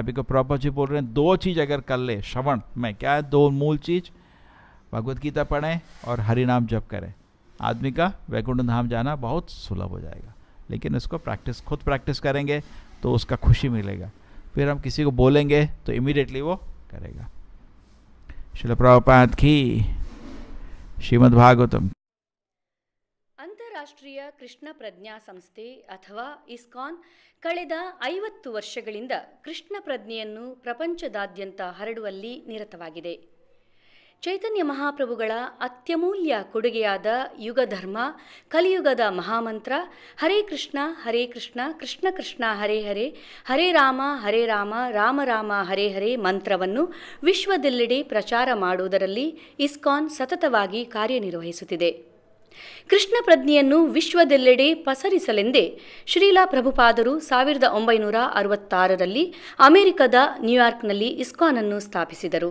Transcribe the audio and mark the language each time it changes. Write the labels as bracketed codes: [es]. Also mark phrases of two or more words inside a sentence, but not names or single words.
[hi] अभी को प्रभुपाद जी बोल रहे हैं 2 चीज़ अगर कर ले श्रवण में, क्या है 2 मूल चीज़, भगवत गीता पढ़ें और हरि नाम जप करें, आदमी का वैकुंठ धाम जाना बहुत सुलभ हो जाएगा। लेकिन इसको खुद प्रैक्टिस करेंगे तो उसका खुशी मिलेगा। फिर हम किसी को बोलेंगे तो इमीडिएटली वो करेगा। श्रील प्रभुपाद की ಶ್ರೀಮದ್ ಭಾಗವತಂ। [kn] ಅಂತಾರಾಷ್ಟ್ರೀಯ ಕೃಷ್ಣ ಪ್ರಜ್ಞಾ ಸಂಸ್ಥೆ ಅಥವಾ ಇಸ್ಕಾನ್ ಕಳೆದ 50 ವರ್ಷಗಳಿಂದ ಕೃಷ್ಣ ಪ್ರಜ್ಞೆಯನ್ನು ಪ್ರಪಂಚದಾದ್ಯಂತ ಹರಡುವಲ್ಲಿ ನಿರತವಾಗಿದೆ. ಚೈತನ್ಯ ಮಹಾಪ್ರಭುಗಳ ಅತ್ಯಮೂಲ್ಯ ಕೊಡುಗೆಯಾದ ಯುಗಧರ್ಮ, ಕಲಿಯುಗದ ಮಹಾಮಂತ್ರ [sa] ಹರೇ ಕೃಷ್ಣ ಕೃಷ್ಣ ಕೃಷ್ಣ ಹರೇ ಹರೇ, ಹರೇ ರಾಮ ರಾಮ ರಾಮ ಹರೇ ಹರೇ [kn] ಮಂತ್ರವನ್ನು ವಿಶ್ವದೆಲ್ಲೆಡೆ ಪ್ರಚಾರ ಮಾಡುವುದರಲ್ಲಿ ಇಸ್ಕಾನ್ ಸತತವಾಗಿ ಕಾರ್ಯನಿರ್ವಹಿಸುತ್ತಿದೆ. ಕೃಷ್ಣ ಪ್ರಜ್ಞೆಯನ್ನು ವಿಶ್ವದೆಲ್ಲೆಡೆ ಪಸರಿಸಲೆಂದೇ ಶ್ರೀಲ ಪ್ರಭುಪಾದರು 1966ರಲ್ಲಿ ಅಮೆರಿಕದ ನ್ಯೂಯಾರ್ಕ್ನಲ್ಲಿ ಇಸ್ಕಾನ್ ಸ್ಥಾಪಿಸಿದರು.